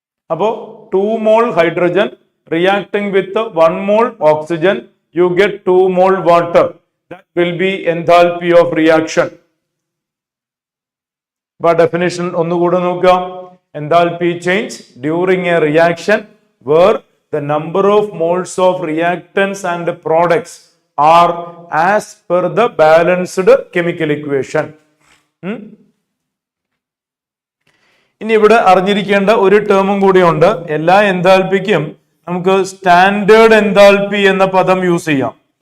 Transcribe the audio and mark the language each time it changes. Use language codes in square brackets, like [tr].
[en] അപ്പോ 2 mole hydrogen reacting with 1 mole oxygen, you get 2 mole water. That will be enthalpy of reaction. By definition [ml] ഒന്നുകൂടെ നോക്കാം. [en] Enthalpy change during a reaction where the number of moles of reactants and products are as per the balanced chemical equation. [ml] ഇനി ഇവിടെ അറിഞ്ഞിരിക്കേണ്ട ഒരു ടേമും കൂടിയുണ്ട്. എല്ലാ എൻതാൽപിക്കും നമുക്ക് standard enthalpy എന്ന പദം യൂസ് ചെയ്യാം.